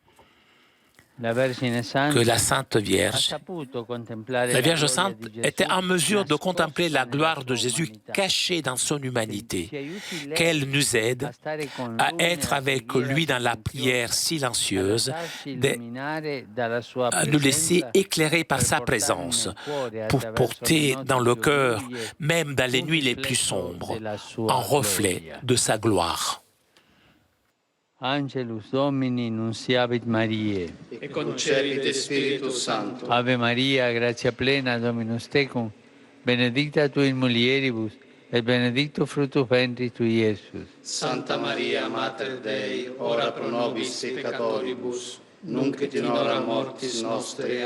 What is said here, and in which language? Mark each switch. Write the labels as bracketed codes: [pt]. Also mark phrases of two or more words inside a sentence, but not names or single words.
[fr] Que la Sainte Vierge, la Vierge Sainte, était en mesure de contempler la gloire de Jésus cachée dans son humanité, qu'elle nous aide à être avec lui dans la prière silencieuse, à nous laisser éclairer par sa présence, pour porter dans le cœur, même dans les nuits les plus sombres, un reflet de sa gloire. [la] Angelus Domini nunciavit Mariae. Et concepit Spiritus Sancto. Ave Maria, gratia plena, Dominus tecum, benedicta tu in mulieribus, et benedictus fructus ventris tui, Iesus. Santa Maria, Mater Dei, ora pro nobis peccatoribus, nunc et in hora mortis nostre.